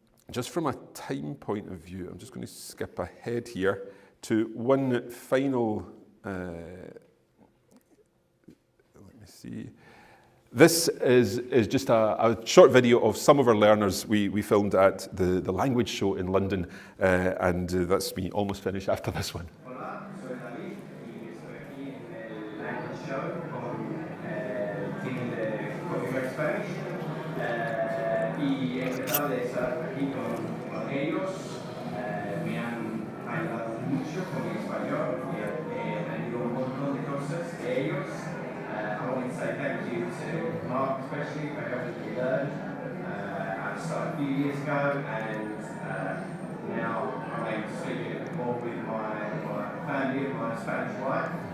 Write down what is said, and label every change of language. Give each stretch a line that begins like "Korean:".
English: Just from a time point of view, I'm just going to skip ahead here to one final, let me see. This is just a short video of some of our learners we filmed at the language show in London, and that's me almost finished after this one.
Spanish: Hola, soy David y estoy aquí en el Language Show con el team de Polyglot Spanish y encantado de estar aquí con ellos. Me han ayudado mucho con mi español y he aprendido un montón de cosas de ellos.
English: I want to say thank you to Mark especially for helping me learn. I started a few years ago, and now I'm able to speak a little bit more with my family and my Spanish wife.